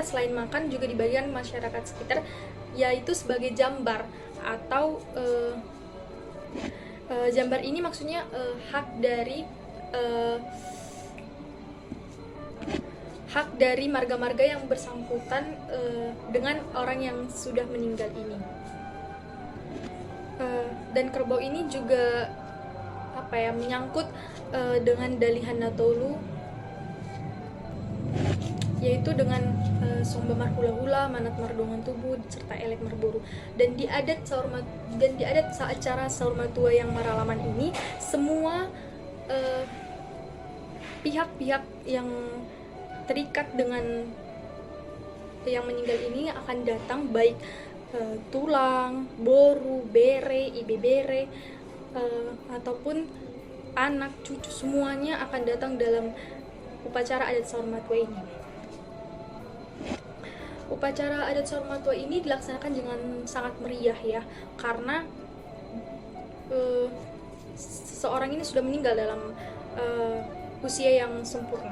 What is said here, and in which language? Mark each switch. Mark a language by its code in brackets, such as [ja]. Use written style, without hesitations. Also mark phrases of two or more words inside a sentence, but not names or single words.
[id] Selain makan juga dibagikan ke masyarakat sekitar, yaitu sebagai jambar atau jambar ini maksudnya hak dari marga-marga yang bersangkutan dengan orang yang sudah meninggal ini. Dan kerbau ini juga menyangkut dengan [bbc] dalihan Natolu, [id] yaitu dengan [bbc] somba marhula-hula, manat mardongan tubuh [id] serta [bbc] elek marboru. [id] Dan di adat acara [bbc] sahur matua [id] yang maralaman ini, semua pihak-pihak yang terikat dengan yang meninggal ini akan datang, baik tulang, boru, bere, ibe bere, ataupun anak, cucu, semuanya akan datang dalam upacara adat [bbc] sahur matua [id] ini. Upacara adat [bbc] sahur matua [id] ini dilaksanakan dengan sangat meriah ya, karena seseorang ini sudah meninggal dalam usia yang sempurna.